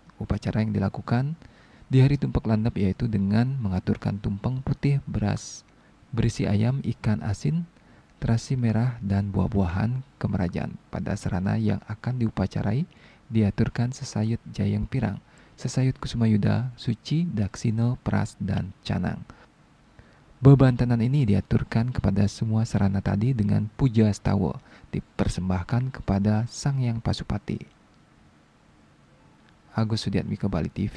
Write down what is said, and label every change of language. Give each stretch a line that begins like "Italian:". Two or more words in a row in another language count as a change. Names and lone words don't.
Indonesian: Upacara yang dilakukan di hari Tumpak Landep yaitu dengan mengaturkan tumpeng putih beras berisi ayam, ikan asin, terasi merah, dan buah-buahan kemerajaan. Pada sarana yang akan diupacarai diaturkan sesayut jayang pirang, sesayut kusumayuda, suci, daksino, pras, dan canang. Bebantanan ini diaturkan kepada semua sarana tadi dengan puja astawa dipersembahkan kepada Sang Hyang Pasupati. Agus Sudiatmika, Bali TV.